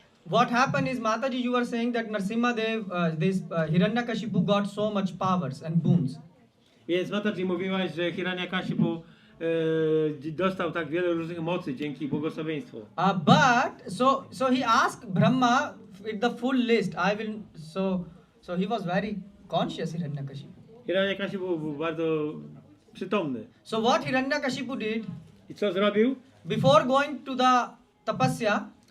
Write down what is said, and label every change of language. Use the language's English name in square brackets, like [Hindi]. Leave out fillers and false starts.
[English] What happened is, Mataji, you were saying that Nrisimhadeva, Hiranyakashipu got so much powers and boons. [Polish] Więc Mataji mówiłaś, że Hiranyakashipu dostał tak wiele różnych mocy dzięki błogosławieństwu. [English] But so he asked Brahma with the full list. So he was very conscious, Hiranyakashipu. [Polish] Hiranyakashipu był bardzo przytomny. [English] So what Hiranyakashipu did, [Polish] I co zrobił? [English] before going to the tapasya,